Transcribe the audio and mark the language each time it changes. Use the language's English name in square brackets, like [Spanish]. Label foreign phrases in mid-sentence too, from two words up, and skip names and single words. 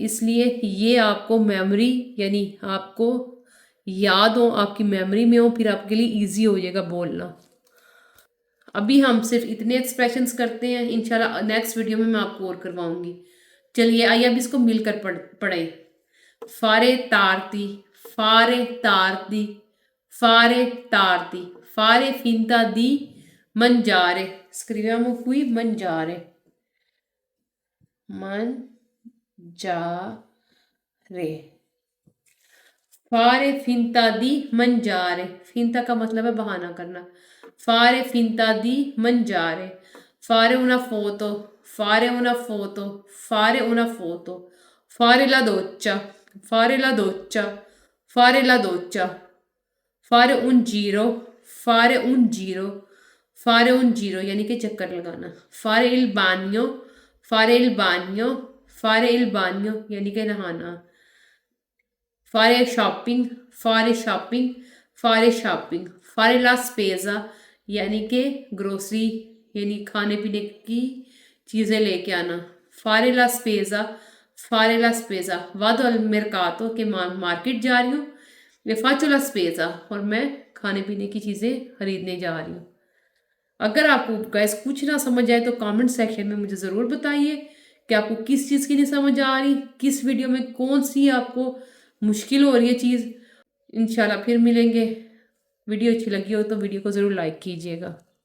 [Hindi] इसलिए ये आपको मेमोरी, यानी आपको याद हो, आपकी मेमोरी में हो, फिर आपके लिए ईजी हो जाएगा बोलना। अभी हम सिर्फ इतने एक्सप्रेशंस करते हैं, इंशाल्लाह [English] next video [Hindi] में मैं आपको और करवाऊंगी। चलिए आइए अब इसको मिलकर पढ़ें। [Italian] fare tardi, fare tardi, fare tardi, fare finta di mangiare, scriviamo qui mangiare, mangiare, fare finta di mangiare, finta [Hindi] का मतलब है बहाना करना। [Italian] fare finta di mangiare, fare una foto, fare una foto, fare una foto, fare la doccia, fare la doccia, fare la doccia, fare un giro, fare un giro, fare un giro [Hindi] यानी कि चक्कर लगाना। [Italian] fare il bagno, fare il bagno, fare il bagno [Hindi] यानी कि नहाना। [Italian] fare shopping, fare shopping, fare shopping, fare la spesa [Hindi] यानी कि ग्रोसरी, यानी खाने पीने की चीज़ें लेके आना। [Italian] fare la spesa, fare la spesa, vado al mercato [Hindi] के मार्केट जा रही हूँ। [Italian] मैं faccio la spesa, [Hindi] और मैं खाने पीने की चीज़ें खरीदने जा रही हूँ। अगर आपको गैस कुछ ना समझ आए तो [English] comment section [Hindi] में मुझे ज़रूर बताइए कि आपको किस चीज़ की नहीं समझ आ रही, किस वीडियो में कौन सी आपको मुश्किल हो रही है चीज़। इंशाल्लाह फिर मिलेंगे। वीडियो अच्छी लगी हो तो वीडियो को ज़रूर लाइक कीजिएगा।